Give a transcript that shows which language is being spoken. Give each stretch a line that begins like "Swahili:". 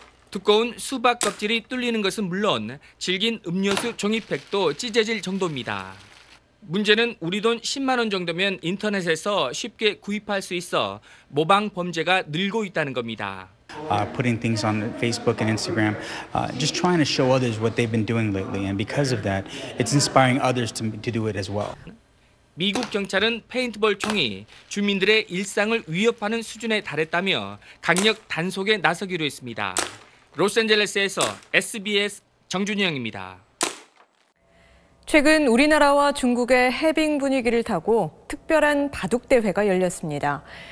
Korean: 두꺼운 수박 껍질이 뚫리는 것은 물론 질긴 음료수 종이팩도 찢어질 정도입니다. 문제는 우리 돈 10만 원 정도면 인터넷에서 쉽게 구입할 수 있어 모방 범죄가 늘고 있다는 겁니다.
English: Putting things on Facebook and Instagram, just trying to show others what they've been doing lately, and because of that, it's inspiring others to do it as well.
Korean: 미국 경찰은 페인트볼 총이 주민들의 일상을 위협하는 수준에 달했다며 강력 단속에 나서기로 했습니다. 로스앤젤레스에서 SBS 정준영입니다. 최근 우리나라와 중국의 해빙 분위기를 타고 특별한 바둑대회가 열렸습니다.